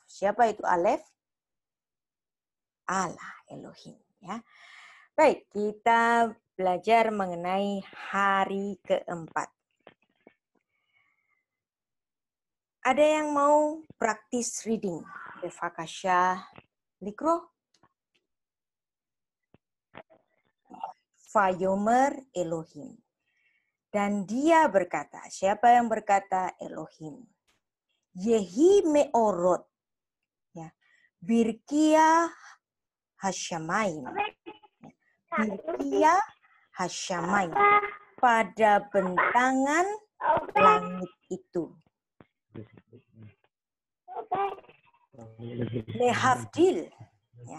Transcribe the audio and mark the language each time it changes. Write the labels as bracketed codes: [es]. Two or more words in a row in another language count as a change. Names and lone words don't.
[id] Siapa itu alef? Allah, Elohim. Ya. Baik, kita belajar mengenai hari keempat. Ada yang mau praktis reading? [he] בבקשה לקרוא. ויאמר אלהים. [id] Dan dia berkata, siapa yang berkata? [he] אלהים. יהי מארת. Ya. ברקיע השמים. ברקיע השמים. [id] Pada bentangan langit itu. [he] להבדיל. Ya.